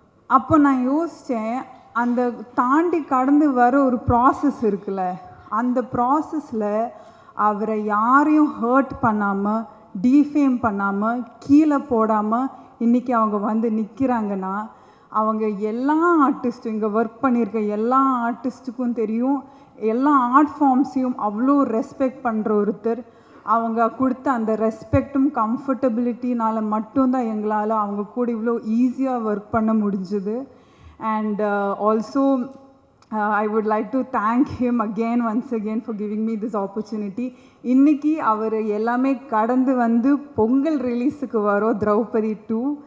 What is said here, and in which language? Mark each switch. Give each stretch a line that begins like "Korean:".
Tamil: அப்போ நான் யோசித்தேன், அந்த தாண்டி கடந்து வர ஒரு ப்ராசஸ் இருக்குல்ல, அந்த ப்ராசஸில் அவரை யாரையும் ஹர்ட் பண்ணாமல், டீஃபேம் பண்ணாமல், கீழே போடாமல் இன்றைக்கி அவங்க வந்து நிற்கிறாங்கன்னா, அவங்க எல்லா ஆர்டிஸ்ட்டும், இங்கே ஒர்க் பண்ணியிருக்க எல்லா ஆர்டிஸ்ட்டுக்கும் தெரியும் எல்லா ஆர்ட் ஃபார்ம்ஸையும் அவ்வளோ ரெஸ்பெக்ட் பண்ணுற ஒருத்தர். அவங்க கொடுத்த அந்த ரெஸ்பெக்டும் கம்ஃபர்டபிலிட்டினால் மட்டும்தான் எங்களால் அவங்க கூட இவ்வளோ ஈஸியாக ஒர்க் பண்ண முடிஞ்சுது.
English: And also I would like to thank him once again for giving me this opportunity.
Tamil: இன்னைக்கு அவர் எல்லாமே கடந்து வந்து பொங்கல் ரிலீஸுக்கு வரோம் திரௌபதி 2.